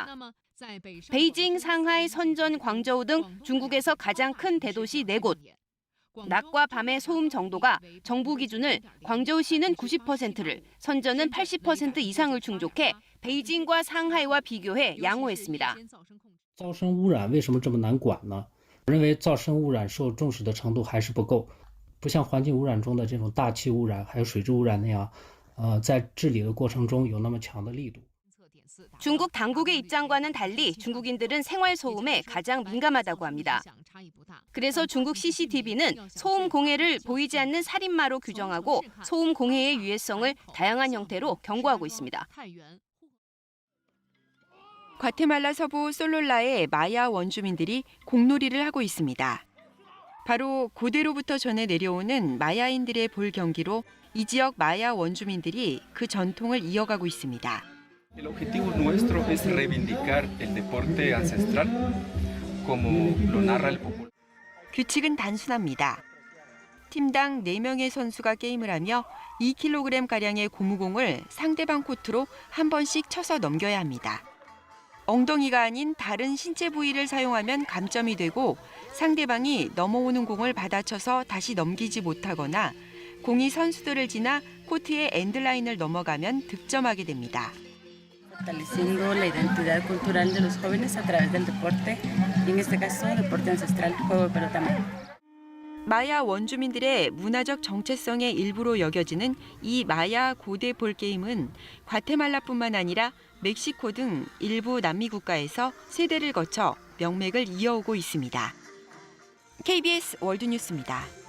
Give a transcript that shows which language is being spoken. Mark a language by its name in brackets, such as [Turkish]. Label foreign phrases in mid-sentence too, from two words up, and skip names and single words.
[Korean] 베이징, 상하이, 선전, 광저우 등 중국에서 가장 큰 대도시 4곳. 낮과 밤의 소음 정도가 정부 기준을 광저우시는 90%를, 선전은 80% 이상을 충족해 베이징과 상하이와 비교해 양호했습니다. [Chinese] 噪声污染为什么这么难管呢？我认为噪声污染受重视的程度还是不够，不像环境污染中的这种大气污染还有水质污染那样，在治理的过程中有那么强的力度。 [Korean] 중국 당국의 입장과는 달리 중국인들은 생활 소음에 가장 민감하다고 합니다. 그래서 중국 CCTV는 소음 공해를 보이지 않는 살인마로 규정하고 소음 공해의 유해성을 다양한 형태로 경고하고 있습니다. 과테말라 서부 솔롤라의 마야 원주민들이 공놀이를 하고 있습니다. 바로 고대로부터 전해 내려오는 마야인들의 볼 경기로 이 지역 마야 원주민들이 그 전통을 이어가고 있습니다. [Spanish] El objetivo nuestro es reivindicar el deporte ancestral como lo narra el popular. [Korean] 규칙은 단순합니다. 팀당 4명의 선수가 게임을 하며 2kg가량의 고무공을 상대방 코트로 한 번씩 쳐서 넘겨야 합니다. 엉덩이가 아닌 다른 신체 부위를 사용하면 감점이 되고 상대방이 넘어오는 공을 받아쳐서 다시 넘기지 못하거나 공이 선수들을 지나 코트의 엔드라인을 넘어가면 득점하게 됩니다. [Spanish] fortaleciendo la identidad cultural de los jóvenes a través del deporte, y en este caso deporte ancestral, juego de pelota mano. [Korean] 마야 원주민들의 문화적 정체성의 일부로 여겨지는 이 마야 고대 볼게임은 과테말라뿐만 아니라 멕시코 등 일부 남미 국가에서 세대를 거쳐 명맥을 이어오고 있습니다. KBS 월드뉴스입니다.